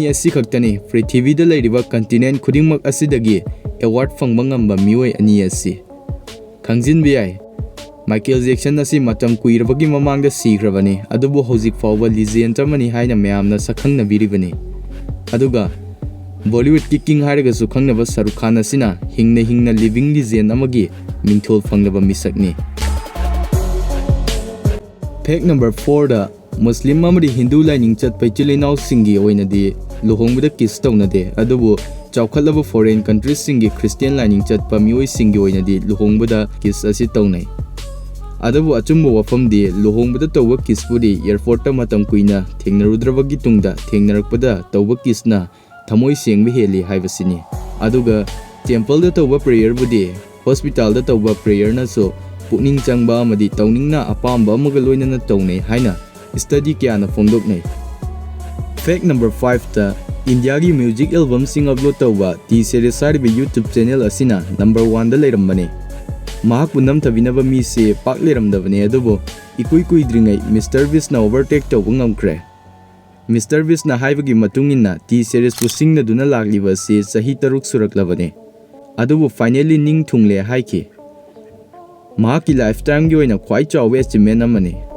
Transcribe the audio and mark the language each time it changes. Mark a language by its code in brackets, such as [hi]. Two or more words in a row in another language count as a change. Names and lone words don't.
[mni] asi khaktani prithvi da leiriba continent khudingmak asidagi award phangba ngamba mioi ani asi khangjin bi ai Michael Jackson asi matam kuirabagi mamangda sigrabani adubu hojik fawba legend amani haina mayamna sakhangna biribani aduga Bollywood ki king hariga sukhangnaba Shahrukh Khan asina hingna [en] living legend [mni] amagi mingthol phangnaba misakni [en] Fact number 4 [mni] da Muslim amadi Hindu lining chatpai chilinau singi oinadi luhongbada kiss tawnade adubu chawkhalaba [en] foreign countries [mni] singi Christian lining chatpa mioi singi oinadi luhongbada kiss asi tawnai adubu achumbo wafamdi luhongbada tawba kiss pudi airport ta matam kuina thengnarudrabagi tungda thengnarakpada tawba kiss na thamoi sengbe heli haibasini aduga temple da tawba prayer budi hospital da tawba prayer na so pukning changba amadi tawningna apamba amaga loinana tawnai haina study kyana phongdoknai [en] Fact number 5 [mni] ta India gi music album sing upload tawba T series saribe [en] YouTube channel [mni] asina number 1 da leirambane mahakpu namthabinaba mi se pak leiramdabane adubo ikui dringai Mr Beast na overtake tawba ngamkhre Mr Beast na haibagi matungina T series pu singna duna lagliba se sahi 6 suraklabane adubo finally ning thungle haiki mahaki lifetime gi oina khwai chawe achievement amani